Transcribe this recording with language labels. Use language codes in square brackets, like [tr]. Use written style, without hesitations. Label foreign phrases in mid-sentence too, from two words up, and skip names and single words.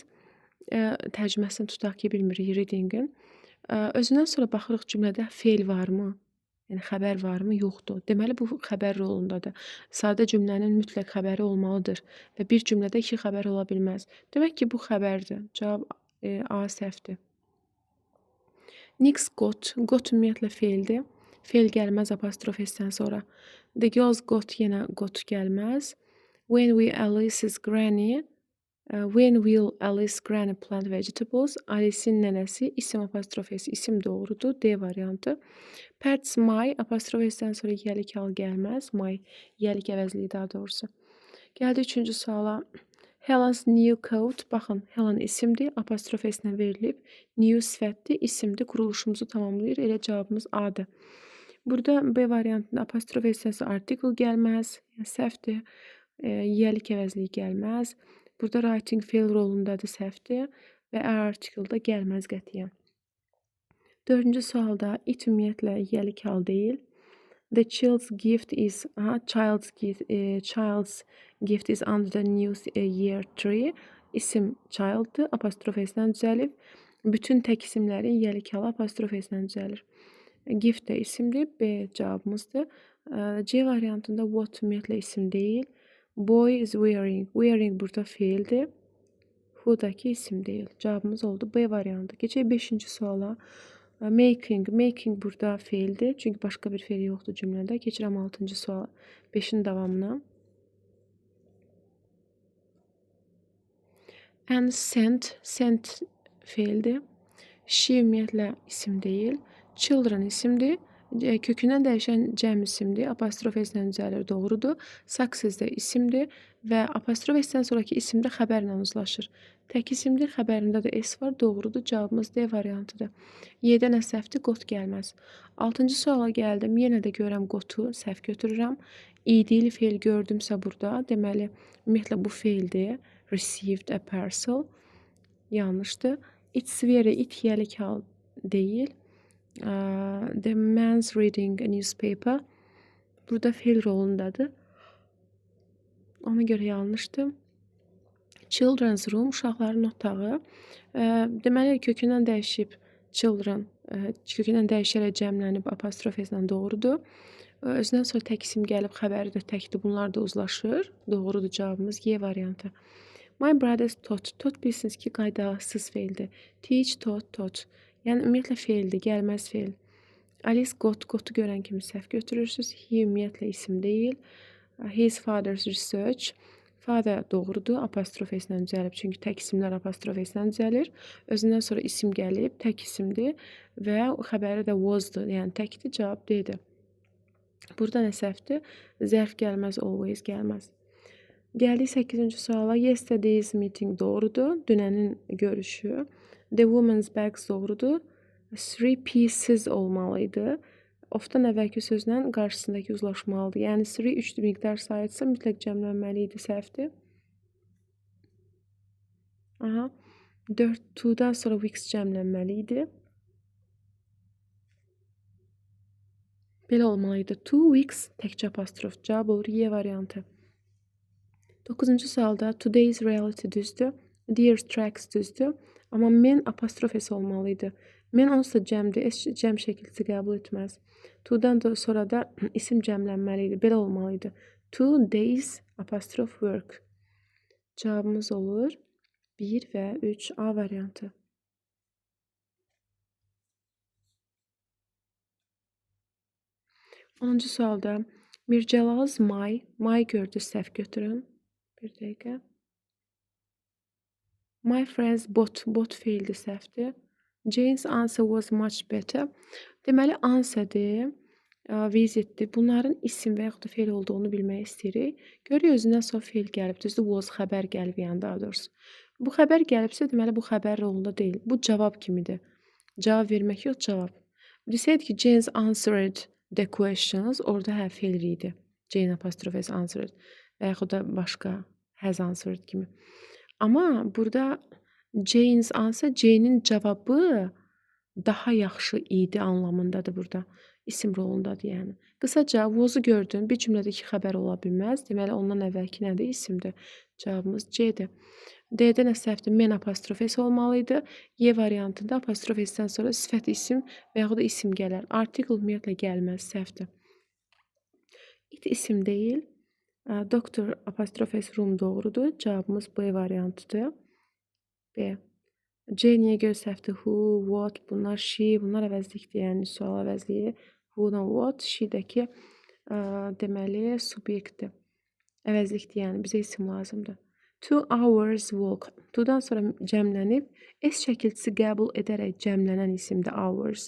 [az] Tərcüməsini tutaq ki, bilmirik reading-in. Özündən sonra baxırıq cümlədə feil varmı? Yəni xəbər varmı? Yoxdur. Deməli bu xəbər rolundadır. Sadə cümlənin mütləq xəbəri olmalıdır və bir cümlədə 2 xəbər ola bilməz. Demək ki, bu xəbərdir. Cavab A səhvdir. [en] Nick's got. [az] Got ümumiyyətlə feildir. Feil gəlməz apostrof s-dən sonra. [en] The girls got [az] yenə got gəlməz. [en] When will Alice granny plant vegetables? [az] Alice'in nənəsi isim apostrof s isim doğrudur. D variantı. [en] Pat's my [az] apostrof s-dən sonra yəlik hal gəlməz. My yəlik əvəzliyi daha doğrusu. Gəldi 3-cü suala. [en] Helen's new coat. [az] Baxın, Helen isimdir. Apostrof s-lə verilib. New sifətdir, isimdir. Quruluşumuzu tamamlayır. Elə cavabımız A-dır. Burada B variantında apostrof s-dən sonra article gəlməz. Yəni səhvdir. Yəlik əvəzliyi gəlməz. Burada writing fail rolundadır, səhvdir və article-da gəlməz qətiyyən. 4-cü sualda it ümumiyyətlə yəlik hal deyil. [en] The child's gift is under the new year tree. [az] İsim child'dır, apostrof s-dən düzəlib. Bütün tək isimlərin yəlik halı apostrof s-dən düzəlir. Gift də isimdir, B cavabımızdır. C variantında what ümumiyyətlə isim deyil. [en] Boy is wearing. [az] Wearing burada feildir. Who-dakı isim deyil. Cavabımız oldu B variantı. Keçək 5-ci suala. Making. Making burada feildir. Çünki başqa bir feil yoxdur cümlədə. Keçirəm 6-cı suala. 5-in davamına. [en] And sent. [az] Sent feildir. She ümumiyyətlə isim deyil. Children isimdir. Kökündən dəyişən cəm isimdir. Apostrof s-lə düzəlir, doğrudur. Success də isimdir və apostrof s-dən sonraki isim də xəbərlə uzlaşır. Tək isimdir, xəbərində də s var, doğrudur. Cavabımız D variantıdır. Y-də nə səhvdir? Got gəlməz. 6-cı suala gəldim. Yenə də görəm qotu, səhv götürürəm. İdili feil gördümsə burada, deməli, ümumiyyətlə bu feildir. [en] Received a parcel. [az] Yanlışdır. [en] It's very, [az] it yəlik hal deyil. [en] The man's reading a newspaper. [az] Burada feil rolundadır. Ona görə yanlışdır. [en] Children's room, [az] uşaqların otağı. Deməli, kökündən dəyişib children, kökündən dəyişərək cəmlənib apostrof s-lə doğrudur. Özündən sonra tək isim gəlib, xəbəri də təkdir. Bunlar da uzlaşır. Doğrudur cavabımız Y variantı. [en] My brother's taught. [az] Taught bilirsiniz ki, qaydasız feildir. [en] Teach, taught. [az] Yəni, ümumiyyətlə feildir, gəlməz feil. Alice got-u görən kimi səhv götürürsünüz. He ümumiyyətlə isim deyil. [en] His father's research. [az] Father doğrudur, apostrof s-lə düzəlib. Çünki tək isimlər apostrof s-lə düzəlir. Özündən sonra isim gəlib, tək isimdir və xəbəri də was'dır, yəni təkdir, cavab D-dir. Burada nə səhvdir? Zərf gəlməz, always gəlməz. Gəldik 8-ci suala. [en] Yesterday's meeting [az] doğrudur. Dünənin görüşü. [en] The woman's bags [az] doğrudur. 3 pieces olmalıydı. Of-dan əvvəlki sözlə qarşısındakı uzlaşmalıdır. Yəni 3 miqdar sayıdsa mütləq cəmlənməli idi, səhvdir. 4 to-dan sonra weeks cəmlənməli idi. Belə olmalıydı. 2 weeks təkcə apostrof. Cavab olur Y variantı. 9-cu sualda [en] today's reality [az] düzdür. [en] Dear tracks [az] düzdür. Amma men apostrof s olmalıydı. Men onsuz da cəmdir. S cəm şəkilsi qəbul etməz. To-dan da sonra da isim cəmlənməli idi. Belə olmalıydı. [en] Two days [az] apostrof [en] work. [az] Cavabımız olur 1 və 3 A variantı. 10-cu sualda Mircəlaz may gördü, səhv götürün. Bir dəqiqə. [en] My friends bot [az] feildir, səhvdir. [en] Jane's answer was much better. [az] Deməli, answerdir, visitdir. Bunların isim və yaxud da feil olduğunu bilmək istəyirik. Görürük, özündən sonra feil gəlib. Düzdür, was xəbər gəlib, yəni daha doğrusu. Bu xəbər gəlibsə, deməli, bu xəbər rolunda deyil. Bu cavab kimidir. Cavab vermək yox, cavab. Desəydik ki, [en] Jane's answered the questions, [az] orada hə feil idi. [en] Jane apostrophe has answered [az] və yaxud da başqa [en] has answered [az] kimi. Amma burada [en] Jane's answer, [az] Jane'in cavabı daha yaxşı idi anlamındadır burada. İsim rolundadır yəni. Qısaca, was'u gördün, bir cümlədə iki xəbər ola bilməz. Deməli, ondan əvvəlki nədir? İsimdir. Cavabımız C-dir. D-də nə səhvdir? Men apostrof S olmalıydı. Y variantında apostrof S-dən sonra sifət isim və yaxud da isim gələr. Artikel ümumiyyətlə gəlməz, səhvdir. It isim deyil. Doktor apostrof S room doğrudur. Cavabımız B variantıdır. B. C niyə görə səhvdir? [en] Who, what, [az] bunlar she, bunlar əvəzlikdir, yəni sual əvəzliyi. Who-dan what, she-dəki deməli subyektdir. Əvəzlikdir, yəni bizə isim lazımdır. [en] 2 hours walk. [az] To-dan sonra cəmlənib, S şəkilçisi qəbul edərək cəmlənən isimdir hours.